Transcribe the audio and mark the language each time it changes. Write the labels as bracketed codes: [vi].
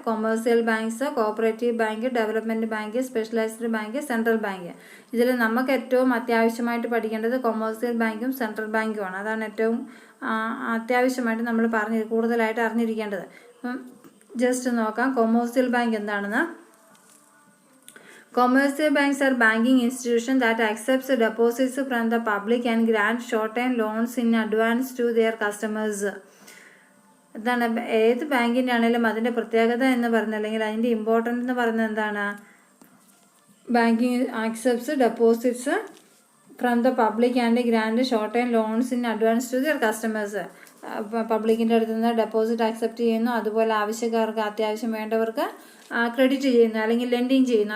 [en] Commercial banks, cooperative bank, development bank, specialized bank, central bank. [ml] ഇതിൽ നമുക്ക് ഏറ്റവും അത്യാവശ്യമായിട്ട് പഠിക്കേണ്ടത് കൊമേഴ്സ്യൽ ബാങ്കും സെൻട്രൽ ബാങ്കുമാണ്. അതാണ് ഏറ്റവും അത്യാവശ്യമായിട്ട് നമ്മൾ കൂടുതലായിട്ട് അറിഞ്ഞിരിക്കേണ്ടത്. അപ്പം ജസ്റ്റ് നോക്കാം കൊമേഴ്സ്യൽ ബാങ്ക് എന്താണെന്ന്. [en] Commercial banks are banking institutions that accepts deposits from the public and grant short-term loans in advance to their customers. [ml] എന്താണ് ഏത് ബാങ്കിൻ്റെ ആണെങ്കിലും അതിൻ്റെ പ്രത്യേകത എന്ന് പറയുന്നത്, അല്ലെങ്കിൽ അതിൻ്റെ ഇമ്പോർട്ടൻ്റ് എന്ന് പറയുന്നത് എന്താണ്? [en] Banking accepts deposits from the public and grant short time loans in advance to their customers. [ml] പബ്ലിക്കിൻ്റെ അടുത്ത് നിന്ന് ഡെപ്പോസിറ്റ് ആക്സെപ്റ്റ് ചെയ്യുന്നു, അതുപോലെ ആവശ്യക്കാർക്ക് അത്യാവശ്യം വേണ്ടവർക്ക് ക്രെഡിറ്റ് ചെയ്യുന്നു അല്ലെങ്കിൽ ലെൻഡിങ് ചെയ്യുന്നു.